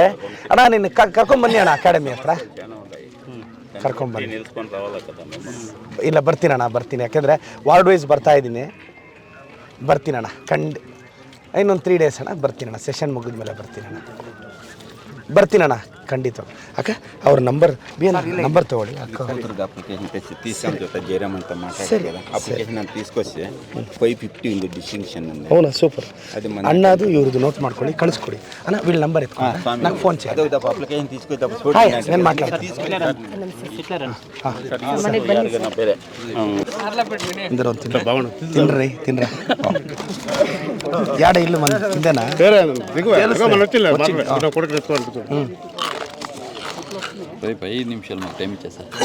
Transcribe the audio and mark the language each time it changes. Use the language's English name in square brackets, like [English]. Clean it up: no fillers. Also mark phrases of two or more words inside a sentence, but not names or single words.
[Kannada] ಅಣ್ಣ ನಿನ್ನ ಕರ್ಕೊಂಬನ್ನಿ ಅಣ್ಣ, ಅಕಾಡೆಮಿ ಹತ್ರ ಕರ್ಕೊಂಬನ್ನಿ. ಇಲ್ಲ, ಬರ್ತೀನಿ ಅಣ್ಣ, ಬರ್ತೀನಿ. ಯಾಕೆಂದರೆ [English] ward wise [Kannada] ಬರ್ತಾ ಇದ್ದೀನಿ. ಬರ್ತೀನಿ ಅಣ್ಣ, ಇನ್ನೊಂದು 3 ಡೇಸ್ ಅಣ್ಣ ಬರ್ತೀನಿ ಅಣ್ಣ. ಸೆಷನ್ ಮುಗಿದ ಮೇಲೆ ಬರ್ತೀನಿ ಅಣ್ಣ, ಖಂಡಿತ. ಅಕ್ಕ ಅವ್ರ ನಂಬರ್ ನಂಬರ್ ತೊಗೊಳ್ಳಿ. [Telugu] అవునా, సూపర్. అన్నది ఇవ్వదు, నోట్ [Kannada] ಮಾಡ್ಕೊಳ್ಳಿ, ಕಳಿಸ್ಕೊಡಿ [Telugu] అన్న. వీళ్ళ నంబర్ ఎత్తుకోండి, నాకు ఫోన్ చేయండి. నేను మాట్లాడతాను. తినరా యాడ ఇల్లు మన కిందనా? పై 5 నిమిషాలు మాకు టైం ఇచ్చేస్తా.